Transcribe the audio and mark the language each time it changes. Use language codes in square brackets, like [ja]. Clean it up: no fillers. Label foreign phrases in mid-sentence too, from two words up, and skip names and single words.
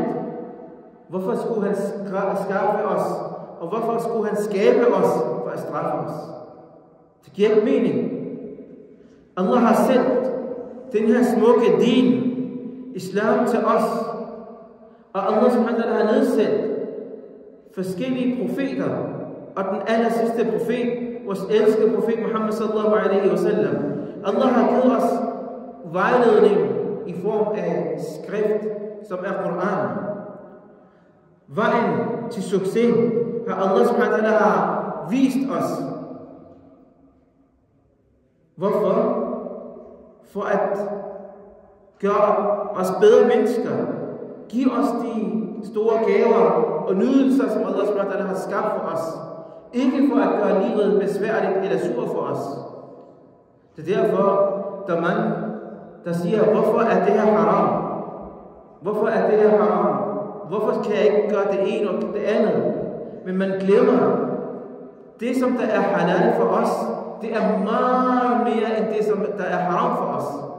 [da] Hvorfor skulle han skaffe os? Og hvorfor skulle han skabe os for at straffe os? Det giver ikke mening. Allah har sendt den her smukke din, islam, til os. Og Allah [ar] سبحانه وتعالى [da] har nedsat forskellige profeter. Og den aller sidste profet, vores elskede profet Muhammad [ar] صلى الله عليه وسلم. [da] Allah har givet os vejledning i form af skrift, som er Koranen. Vejen til succes har Allah [ar] سبحانه وتعالى [da] vist os. Hvorfor? For at gøre os bedre mennesker. Giv os de store gaver og nydelser, som Allah [ar] سبحانه وتعالى [da] har skabt for os. Ikke for at gøre livet besværligt eller sur for os. Det er derfor, der er mange, der siger, hvorfor er det her haram? Hvorfor er det her haram? Hvorfor kan jeg ikke gøre det ene og det andet? Men man glemmer, det som der er halal for os, det er meget mere end det som der er haram for os.